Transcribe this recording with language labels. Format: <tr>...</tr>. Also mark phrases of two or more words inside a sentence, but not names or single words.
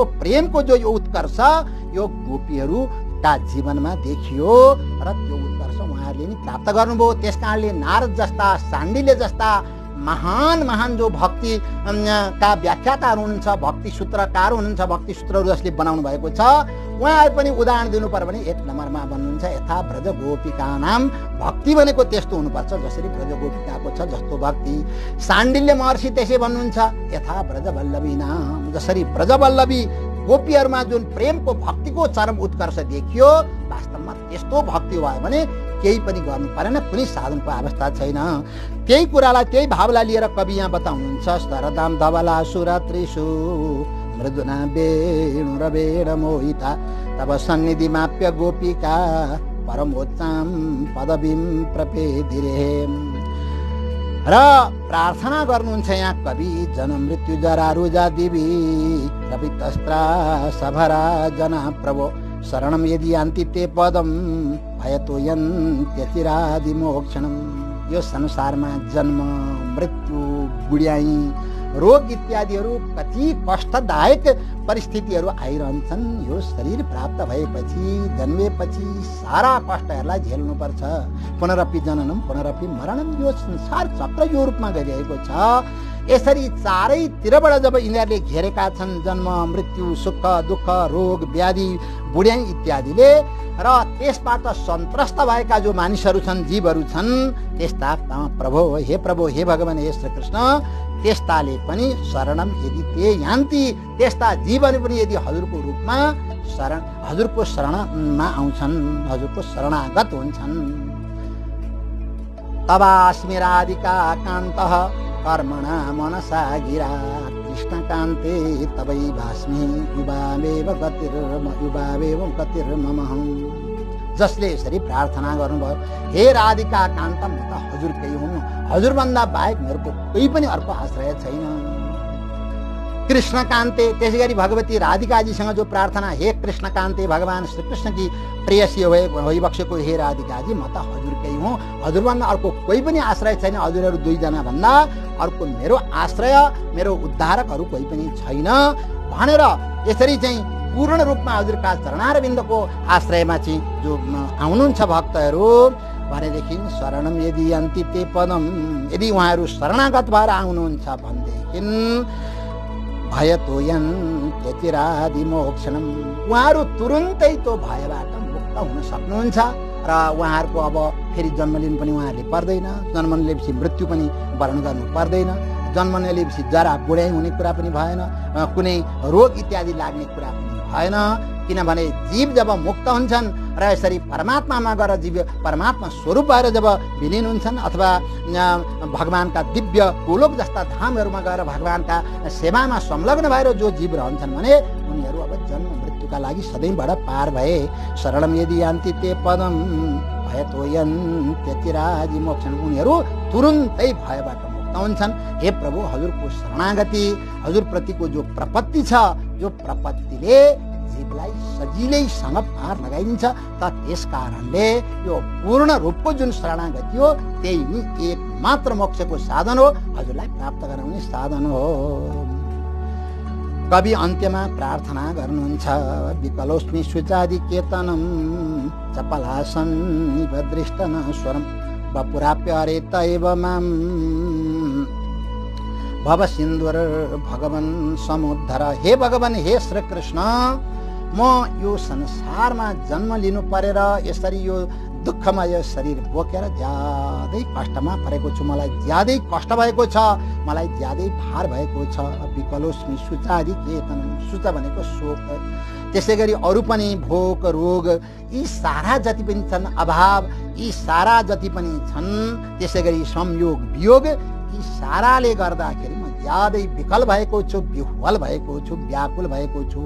<ne>प्रेमको जो यो उत्कर्ष यो गोपीहरूका जीवनमा देखियो र त्यो उत्कर्ष उहाँहरूले नि प्राप्त गर्नुभयो। त्यस कारणले नारद जस्ता, साण्डिल्य जस्ता महान महान जो भक्ति का व्याख्याताहरू हुनुहुन्छ, भक्ति सूत्रकार हुनुहुन्छ, भक्ति सूत्रहरू जसले बनाउनु भएको छ, उहाँहरू पनि उदाहरण दिनु पर्यो भने 1 नम्बरमा भन्नुहुन्छ</ne> <sa>यथा ब्रज गोपिका नाम।</sa> <ne>भक्ति भनेको त्यस्तो हुनुपर्छ जसरी ब्रज गोपिकाको छ जस्तो भक्ति। साण्डिल्य महर्षि त्यसै भन्नुहुन्छ</ne> <sa>यथा ब्रज वल्लभी नाम।</sa> <ne>जसरी ब्रज वल्लभी गोपीहरूमा जुन प्रेमको भक्तिको चरम उत्कर्ष देखियो, वास्तवमा त्यस्तो भक्ति भयो भने केही पनि गर्नु परेन, कुनै साधनको अवस्था छैन। त्यही कुरालाई, त्यही भावलाई लिएर कवि यहाँ बताउनुहुन्छ</ne> <sa>सरदाम धवला सुरात्रिषु मृदुना वेणुरवेण मोहिता तब सन्निधि माप्य गोपिका परमोच्चाम पदवीम प्रपेदिरे।</sa> <ne>र प्रार्थना गर्नुहुन्छ यहाँ कवि</ne> <sa>जन्म मृत्यु जरा रुजा दिवी रवितस्त्रा सभरा जना प्रभो शरणम यदि यान्ति ते पदम भयतो यन्त्यचिरादि मोक्षणम।</sa> <ne>यो संसारमा जन्म मृत्यु बुढ्याई रोग इत्यादिहरू कति कष्टदायक परिस्थितिहरू आइरहन्छन्। यो शरीर प्राप्त भएपछि जन्मेपछि सारा कष्टहरूलाई झेल्नुपर्छ।</ne> <sa>पुनरपि जननम पुनरपि मरणम,</sa> <ne>यो संसार चक्र यो रूपमा गइरहेको छ। यसरी चारैतिरबाट जब यिनीहरूले घेरेका छन् जन्म मृत्यु सुख दुःख रोग व्याधि बुढ्याई इत्यादिले, र त्यसबाट सन्त्रस्त भएका जो मानिसहरू छन्, जीवहरू छन्, त्यस्ता प्रभु हे भगवान हे श्री कृष्ण, त्यस्ताले पनि</ne> <sa>शरणम यदि ते यान्ति,</sa> <ne>त्यस्ता जीवहरू पनि यदि हजुरको रूपमा हजुरको शरणमा आउँछन्, हजुरको शरणागत हुन्छन्।</ne> <sa>तवास्मि राधिका कान्तः कर्मणा मनसा गिरा कृष्णकान्ते तवै भास्मि युवावेव गतिर्ममहं।</sa> <ne>जसले यसरी प्रार्थना गर्नुभयो हे राधिका कान्त, म त हजुरकै हुँ, हजुरभन्दा बाहेक मेरो कोही पनि अर्को आश्रय छैन। कृष्णकान्ते, त्यसै गरी भगवती राधिकाजीसँग जो प्रार्थना हे कृष्णकान्ते भगवान श्रीकृष्ण की प्रेयसी भइबक्सेको हे राधिकाजी, म त हजुरकै हुँ, हजुरभन्दा अर्को कोही पनि आश्रय छैन, हजुरहरू दुईजना भन्दा अर्को मेरो आश्रय मेरो उद्धारकहरू कोही पनि छैन भनेर यसरी चाहिँ पूर्ण रूपमा हजुरका चरणारविन्दको आश्रयमा चाहिँ जो आउनुहुन्छ भक्तहरू भनेदेखि</ne> <sa>शरणम यदि यान्ति ते पदम,</sa> <ne>यदि उहाँहरू शरणागत भएर आउनुहुन्छ भनेदेखि</ne> <sa>भयतो यन्त्यचिरादि मोक्षणम,</sa> <ne>उहाँहरू तुरुन्तै त्यो भयबाट मुक्त हुन सक्नुहुन्छ। र उहाँहरूको अब फेरि जन्म लिनु पनि उहाँहरूले पर्दैन, जन्म लिएपछि मृत्यु पनि वर्ण गर्नु पर्दैन, जन्म नलिएपछि जरा बुढाइ हुने कुरा पनि भएन, कुनै रोग इत्यादि लाग्ने कुरा पनि भएन। किनभने जीव जब मुक्त हुन्छन् र यसरी परमात्मामा गएर जीव परमात्मा स्वरूप भएर जब विलीन हुन्छन् अथवा भगवानका दिव्य गोलोक जस्ता धामहरूमा गएर भगवानका सेवामा संलग्न भएर जो जीव रहन्छन् भने उनीहरू अब जन्म मृत्युका लागि सधैँबाट पार भए।</ne> <sa>शरणम यदि यान्ति ते पदम भयतो यन्त्यचिरादि मोक्षणम,</sa> <ne>उनीहरू तुरुन्तै भयबाट मुक्त हुन्छन्। हे प्रभु, हजुरको शरणागति हजुरप्रतिको जो प्रपत्ति छ, जो प्रपत्तिले जीवलाई सजिलैसँग पार लगाइदिन्छ। त त्यस कारणले यो पूर्ण रूपको जुन शरणागति हो त्यही नि एक मात्र मोक्षको साधन हो, हजुरलाई प्राप्त गराउने साधन हो। कवि अन्त्यमा प्रार्थना गर्नुहुन्छ</ne> <sa>विकलोस्मि शुचादि केतनम चपलासन निभदृष्टन स्वरम वपुराप्य हरे तैव माम भव सिन्धुर भगवान समुद्धर।</sa> <ne>हे भगवान हे श्री कृष्ण, म यो संसारमा जन्म लिनु परेर यसरी यो दुःखमय शरीर बोकेर ज्यादै कष्टमा परेको छु, मलाई ज्यादै कष्ट भएको छ, मलाई ज्यादै भार भएको छ।</ne> <sa>विकलोस्मि शुचादि केतन,</sa> <ne>शुच भनेको शोक, त्यसै गरी अरू पनि भोक रोग यी सारा जति पनि छन्, अभाव यी सारा जति पनि छन्, त्यसै गरी संयोग वियोग यी साराले गर्दाखेरि म ज्यादै विकल भएको छु, विह्वल भएको छु, व्याकुल भएको छु।</ne>